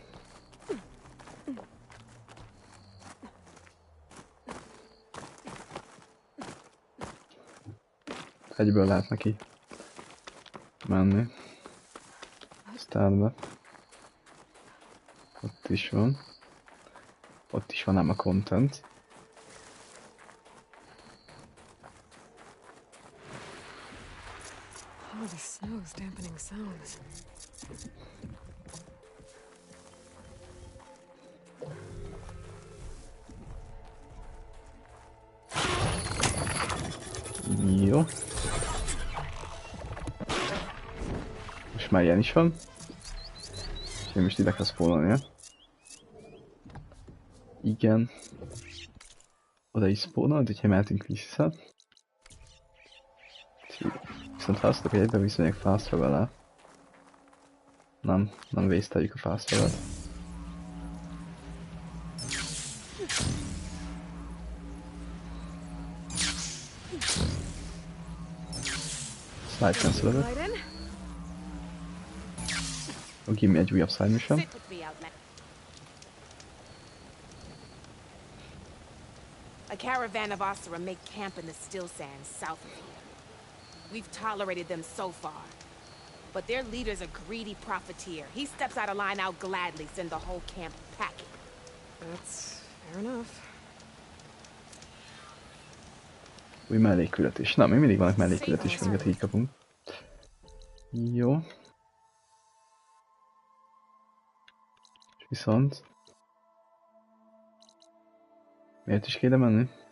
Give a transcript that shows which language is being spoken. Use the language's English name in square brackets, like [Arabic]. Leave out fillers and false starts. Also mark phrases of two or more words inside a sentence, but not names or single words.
[Hungarian] egyből lehet neki menni. Startba. Ott is van. Ott is van ám a content. [English] Oh, the snow's dampening sounds. [Hungarian] Jó. Most már ilyen is van. És én most ide kell spawnolnia. Igen. Oda is spawnolt, úgyhogy mehetünk vissza. Viszont ha azt tudok, hogy egyben viszonylag [English] fast travel-el. [Hungarian] Nem waste-eljük a [English] fast travel-t. Slide cancel-öd. Oh, give me [Hungarian] egy újabb [English] side mission. A caravan of Asura make camp in the still sands south of here. We've tolerated them so far. But their leader's a greedy profiteer. He steps out of line, I'll gladly send the whole camp packing. That's fair enough. [Hungarian] Új mellékküldetés. Na, még mindig vannak mellékküldetések, amiket így kapunk. Jó. És viszont... miért is kéne menni?